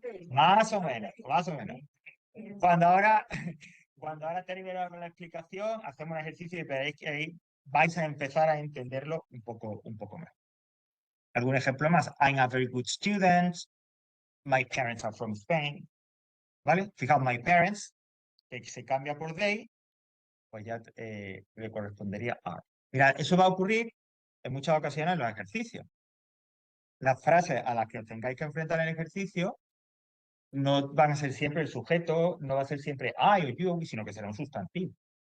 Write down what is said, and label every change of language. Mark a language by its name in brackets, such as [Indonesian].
[Spanish] Más o menos, más o menos. Cuando ahora, cuando ahora terminamos con la explicación, hacemos un ejercicio y veréis que ahí vais a empezar a entenderlo un poco mejor. ¿Algún ejemplo más? [English] I'm a very good student. My parents are from Spain. [Spanish] ¿Vale? Fijaos, [English] my parents, [Spanish] que se cambia por they, pues ya le correspondería are. Mirad, eso va a ocurrir en muchas ocasiones en los ejercicios. Las frases a las que os tengáis que enfrentar en el ejercicio no van a ser siempre el sujeto, no va a ser siempre I o you, sino que será un sustantivo.